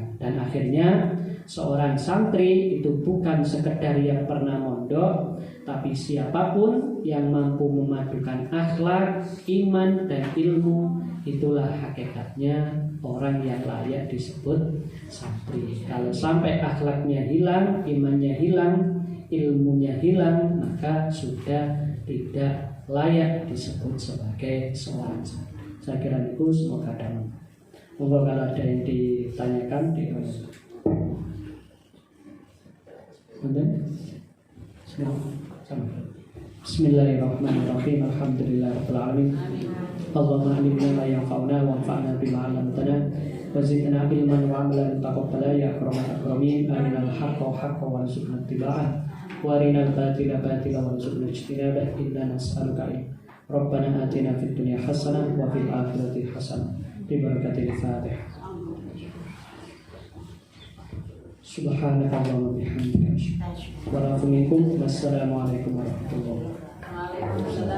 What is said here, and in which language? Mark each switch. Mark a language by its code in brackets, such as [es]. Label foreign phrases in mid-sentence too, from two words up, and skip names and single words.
[id] Dan akhirnya seorang santri itu bukan sekedar yang pernah mondok, tapi siapapun yang mampu memadukan akhlak, iman, dan ilmu, itulah hakikatnya orang yang layak disebut santri. Kalau sampai akhlaknya hilang, imannya hilang, ilmunya hilang, maka sudah tidak layak disebut sebagai seorang santri. Saya kira itu, semoga ada manfaat. Monggo kalau ada yang ditanyakan Bismillah. [ar] بسم الله الرحمن الرحيم. الحمد لله رب العالمين. اللهم علمنا ما ينفعنا وانفعنا بما علمتنا وزدنا علما وعملا تقبل يا أكرم الأكرمين. أرنا الحق حقا وارزقنا اتباعه وأرنا الباطل باطلا وارزقنا اجتنابه. إنا نسألك ربنا آتنا في الدنيا حسنة وفي الآخرة حسنة. ببركة الفاتحة. سبحانك اللهم وبحمدك. والسلام عليكم ورحمة الله وبركاته.